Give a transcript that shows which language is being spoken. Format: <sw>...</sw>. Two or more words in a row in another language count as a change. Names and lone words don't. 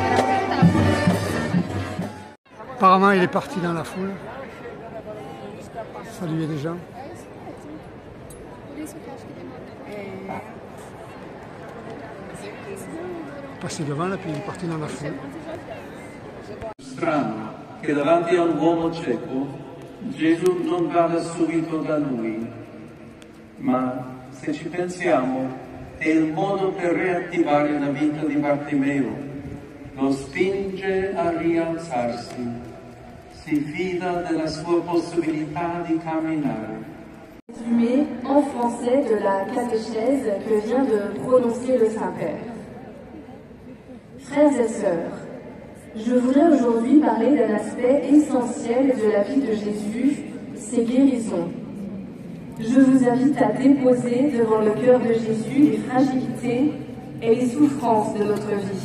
<fr>Apparemment il est parti dans la foule, saluer les gens. Passé devant là, puis il est parti dans la foule.</fr> <it>Strano che davanti a un uomo cieco Gesù non vada subito da lui, Ma se ci pensiamo, è il modo per riattivare la vita di Bartimeo, lo spinge a rialzarsi, si fida della sua possibilità di camminare.</it> <fr>Résumé en français de la catéchèse que vient de prononcer le Saint-Père. Frères et sœurs, je voudrais aujourd'hui parler d'un aspect essentiel de la vie de Jésus, ses guérisons. Je vous invite à déposer devant le cœur de Jésus les fragilités et les souffrances de notre vie.</fr>